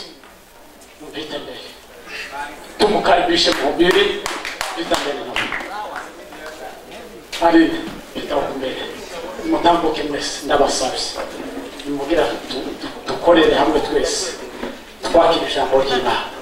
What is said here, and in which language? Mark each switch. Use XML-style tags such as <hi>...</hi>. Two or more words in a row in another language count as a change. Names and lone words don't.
<sw>Mpite mbele, tumkaribishe mhubiri. Pita mbele na ari pita mbele,</sw> <rw>mutambuke mwese ndabasabye nimugira dukorere hamwe twese twakira ijambo ry'Imana.</rw>